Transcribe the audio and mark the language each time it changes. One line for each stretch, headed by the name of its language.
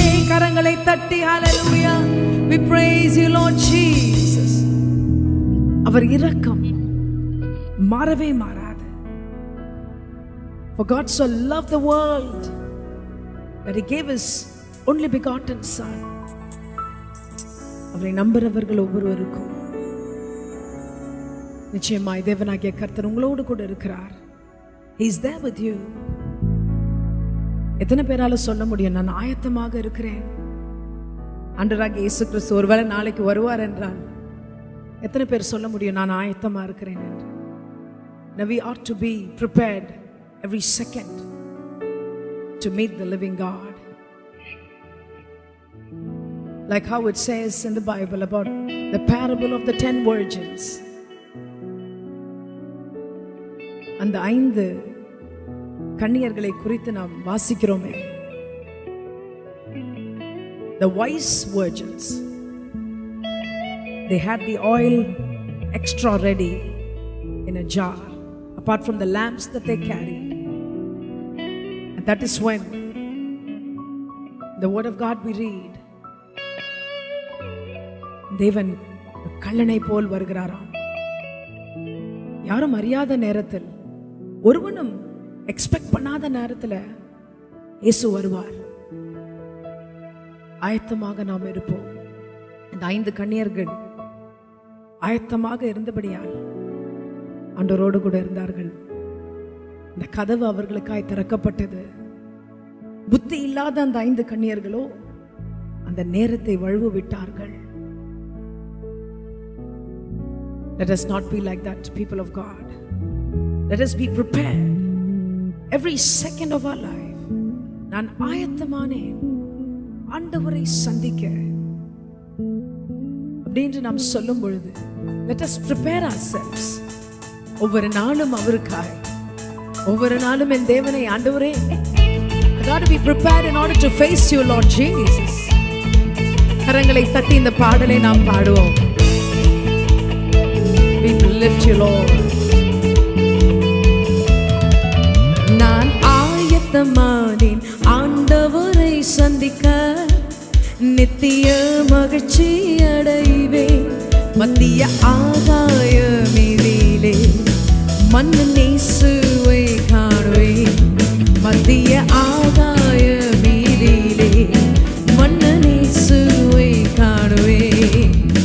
Tamil: கரங்களை தட்டி
English: ஹalleluya, we praise you Lord Jesus.
Tamil: அவர் இரக்கம் மாறவே மாறாது.
English: For God so loved the world that he gave his only begotten son.
Tamil: அவரை நம்புறவர்கள் ஒவ்வொருவருக்கும் நிச்சயமாய் தேவனாகிய கர்த்தர் உங்களோடு கூட இருக்கிறார்.
English: He is there with you.
Tamil: எத்தனை பேரால சொல்ல முடியும், நான் ஆயத்தமாக இருக்கிறேன்? ஆண்டவராகிய இயேசு கிறிஸ்து ஒருவேளை நாளைக்கு வருவார் என்றால் எத்தனை பேர் சொல்ல முடியும், நான் ஆயத்தமா இருக்கிறேன் என்று?
English: Now we ought to be prepared every second to meet the living God. Like how it says in the Bible about the parable of the 10 virgins.
Tamil: அந்த 5 கன்னியர்களை குறித்து நாம் வாசிக்கிறோமே.
English: The wise virgins, they had the oil extra ready in a jar, apart from the lamps that they carried. And that is when the word of God we read,
Tamil: தேவன் கள்ளனை போல் வருகிறாராம். யாரும் அறியாத நேரத்தில், ஒருவனும் expect பண்ணாத நேரத்தில் இயேசு வருவார். ஆயத்தமாக நாம் இருப்போம். இந்த 5 கன்னியர்கள் ஆயத்தமாக இருந்தபடியால் ஆண்டவரோடு கூட இருந்தார்கள். இந்த கதவு அவர்களுக்காய் திறக்கப்பட்டது. புத்தி இல்லாத அந்த 5 கன்னியர்களோ அந்த நேரத்தை வழுவ விட்டார்கள்.
English: Let us not be like that, people of God. Let us be prepared every second of our life.
Tamil: நான் ஆயத்தமானேன் ஆண்டவரை சந்திக்க அப்படின்னு நாம் சொல்லும் பொழுது,
English: let us prepare ourselves.
Tamil: ஒவ்வொரு நாளும் அவருக்காய், ஒவ்வொரு நாளும் என் தேவனை, ஆண்டவரே,
English: I got to be prepared in order to face you Lord Jesus.
Tamil: கரங்களை தட்டி இந்த பாடலை நாம் பாடுவோம்.
English: We lift you Lord.
Tamil: நான் ஆயத்தமானேன் ஆண்டவரை சந்திக்க, நித்திய மகிழ்ச்சி அடைவேன் மத்திய ஆகாய மீதிலே, மன்னன் இயேசுவை காணுவேன் மத்திய ஆகாய மீதிலே, மன்னன் இயேசுவை காணுவேன்.